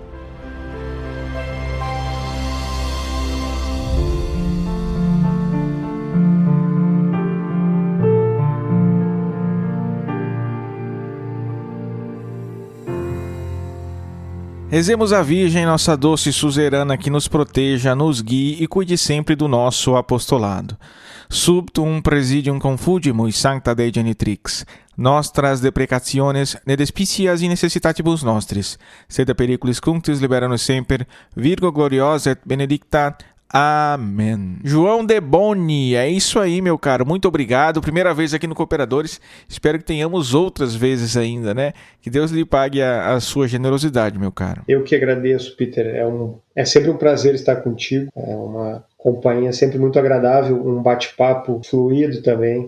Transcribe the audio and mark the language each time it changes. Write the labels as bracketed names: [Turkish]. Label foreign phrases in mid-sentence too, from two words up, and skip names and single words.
[Portuguese] Rezemos a Virgem, nossa doce suzerana, que nos proteja, nos guie e cuide sempre do nosso apostolado. [Latin] Subtum presidium confugimus sancta Dei genitrix, nostras deprecationes ne despicias in necessitatibus nostris, sed periculis cunctis libera-nos semper, Virgo gloriosa et benedicta. [Portuguese] Amém. João de Boni, é isso aí, meu caro. Muito obrigado. Primeira vez aqui no Cooperadores. Espero que tenhamos outras vezes ainda, né? Que Deus lhe pague a sua generosidade, meu caro. Eu que agradeço, Peter. É sempre um prazer estar contigo. É uma companhia sempre muito agradável, um bate-papo fluido também.